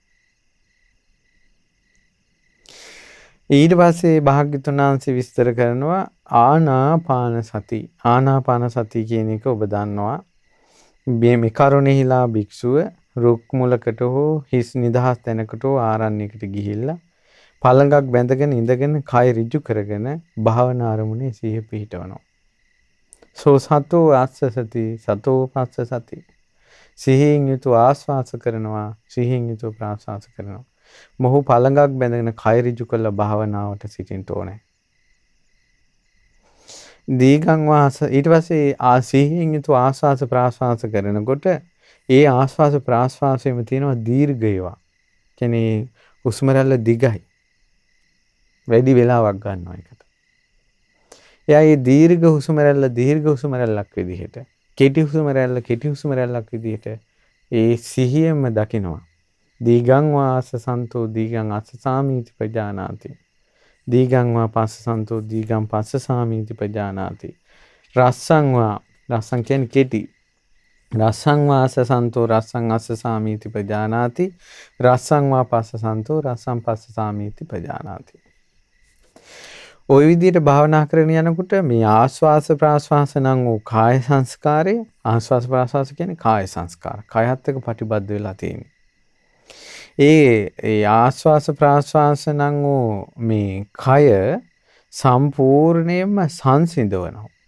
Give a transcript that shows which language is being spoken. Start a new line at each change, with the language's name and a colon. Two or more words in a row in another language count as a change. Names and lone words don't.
Sinhala: ඊට පස්සේ භාග්‍යවතුන් වහන්සේ විස්තර කරනවා ආනාපාන සති. ආනාපාන සති කියන එක ඔබ දන්නවා. මේ කරුණෙහිලා භික්ෂුව රුක් මුලකට හෝ හිස් නිදහස් තැනකට හෝ ආරණ්‍යයකට ගිහිල්ලා පළඟක් බැඳගෙන ඉඳගෙන කය ඍජු කරගෙන භාවනා අරමුණේ සිහිය පිහිටවනවා.
Pali: සෝ සතෝ ආස්සසති සතෝ පස්සසති.
Sinhala: සිහියෙන් යුතුව ආස්වාස කරනවා, සිහියෙන් යුතුව ප්‍රාස්වාස කරනවා. මොහු පළඟක් බැඳගෙන කය ඍජු කරලා භාවනාවට සිටින්න ඕනේ.
Pali: දීගං වාස
Sinhala: ඊට පස්සේ සිහියෙන් යුතුව ආස්වාස ප්‍රාස්වාස කරනකොට ඒ ආශ්වාස ප්‍රාශ්වාසයේම තියෙනවා දීර්ඝ ඒවා. කියන්නේ හුස්ම රැල්ල දිගයි. වැඩි වෙලාවක් ගන්නවා ඒකට. එයා මේ දීර්ඝ හුස්ම රැල්ල දීර්ඝ හුස්ම රැල්ලක් විදිහට, කෙටි හුස්ම රැල්ල කෙටි හුස්ම රැල්ලක් විදිහට ඒ සිහියෙන්ම දකිනවා.
Pali: දීගං වාස සන්තෝ දීගං අස්සසාමීති පජානාති. දීගං වා පස්ස සන්තෝ දීගං පස්ස සාමීති පජානාති. රස්සං වා රස්සං
Sinhala: කියන්නේ කෙටි.
Pali: රස්සං වාස සන්තෝ රස්සං අස්සසාමීති පජානාති. රස්සං වා පස්ස සන්තෝ රස්සං පස්ස සාමීති පජානාති.
Sinhala: ওই විදිහට භාවනා කරගෙන යනකොට මේ ආස්වාස ප්‍රාස්වාස නම් වූ කාය සංස්කාරය, ආස්වාස ප්‍රාස්වාස කියන්නේ කාය සංස්කාර. කායත් එක්ක ප්‍රතිබද්ධ වෙලා තියෙන්නේ. ඒ ආස්වාස ප්‍රාස්වාස නම් වූ මේ කය සම්පූර්ණයෙන්ම සංසිඳවනවා.